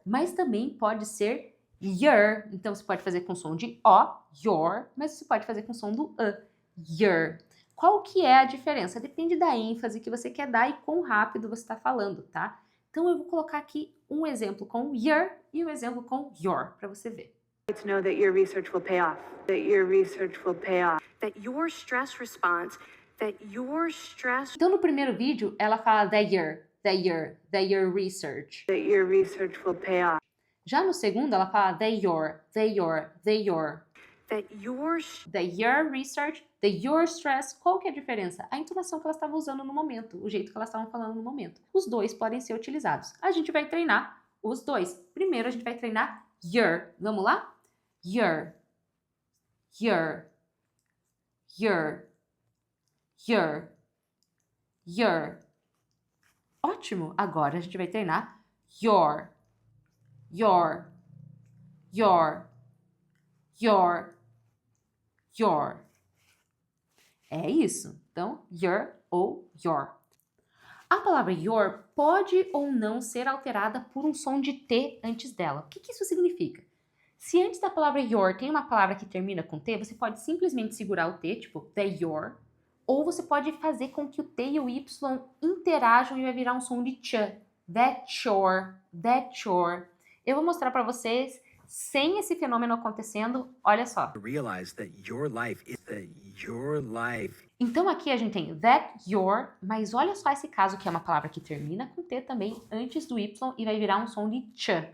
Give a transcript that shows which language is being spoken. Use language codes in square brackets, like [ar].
[pt] Mas também pode ser your. Então, você pode fazer com som de O, your, mas você pode fazer com som do your. Qual que é a diferença? Depende da ênfase que você quer dar e quão rápido você está falando, tá? Então, eu vou colocar aqui um exemplo com your e um exemplo com your, para você ver. [en] To know that your research will pay off. That your research will pay off. That your stress response, that your stress, [pt] Então, no primeiro vídeo, ela fala [en] that your research. That your research will pay off. [pt] Já no segundo, ela fala [en] that your. that your, The your research, the your stress. [pt] Qual que é a diferença? A entonação que ela estava usando no momento, o jeito que elas estavam falando no momento. Os dois podem ser utilizados. A gente vai treinar os dois. Primeiro, a gente vai treinar your. Vamos lá? [en] Your. Your. Your. Your. Your. [pt] Ótimo! Agora a gente vai treinar your. Your. Your. Your. Your. É isso. Então, your ou your. A palavra your pode ou não ser alterada por um som de T antes dela. O que isso significa? Se antes da palavra your tem uma palavra que termina com T, você pode simplesmente segurar o T, tipo [en] the your, [pt] ou você pode fazer com que o T e o Y interajam e vai virar um som de ch. [en] That your, that your. [pt] Eu vou mostrar para vocês sem esse fenômeno acontecendo, olha só. [en] realize that your life is your life. [pt] Então aqui a gente tem [en] that your, [pt] mas olha só esse caso que é uma palavra que termina com T também antes do Y e vai virar um som de ch.